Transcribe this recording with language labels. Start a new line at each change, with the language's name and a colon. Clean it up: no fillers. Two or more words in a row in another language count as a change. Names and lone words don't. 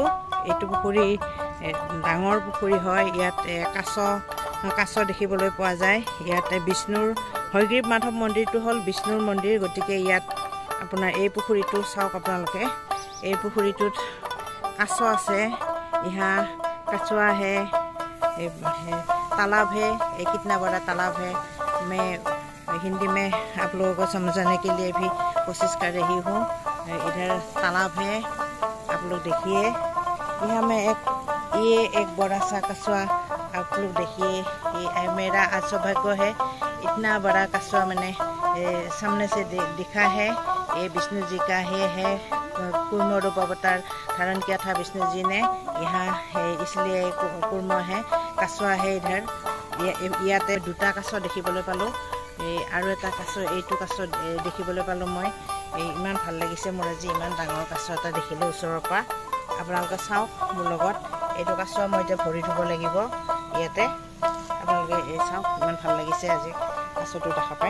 Assamese: এইটো পুখুৰী ডাঙৰ পুখুৰী হয়। ইয়াত কাছ দেখিবলৈ পোৱা যায়। ইয়াত বিষ্ণুৰ হয়গ্ৰীৱ মাধৱ মন্দিৰটো হ'ল বিষ্ণুৰ মন্দিৰ, গতিকে ইয়াত আপোনাৰ এই পুখুৰীটো চাওক আপোনালোকে। এই পুখুৰীটোত কাছ আছে,
Hindi: यहाँ कछुआ है, तालाब है। ये कितना बड़ा तालाब है, मैं हिंदी में आप लोगों को समझाने के लिए भी कोशिश कर रही हूँ। इधर तालाब है, आप लोग देखिए। यहाँ में ये एक बड़ा सा कछुआ आप लोग देखिए। ये मेरा आज सौभाग्य है, इतना बड़ा कछुआ मैंने सामने से दिखा है। ये विष्णु जी का है कूर्म रूप अवतार धारण किया था विष्णु जी ने। यहाँ है इसलिए कूर्म है, कछुआ है इधर।
Assamese: ইয়াতে দুটা কাছ দেখিবলৈ পালোঁ, আৰু এটা কাছ, এইটো কাছ দেখিবলৈ পালোঁ মই। ইমান ভাল লাগিছে মোৰ আজি, ইমান ডাঙৰ কাছ এটা দেখিলোঁ ওচৰৰ পৰা। আপোনালোকে চাওক মোৰ লগত। এইটো কাছ মই এতিয়া ভৰি ধুব লাগিব ইয়াতে। আপোনালোকে চাওক, ইমান ভাল লাগিছে আজি কাছটো দেখা পাই।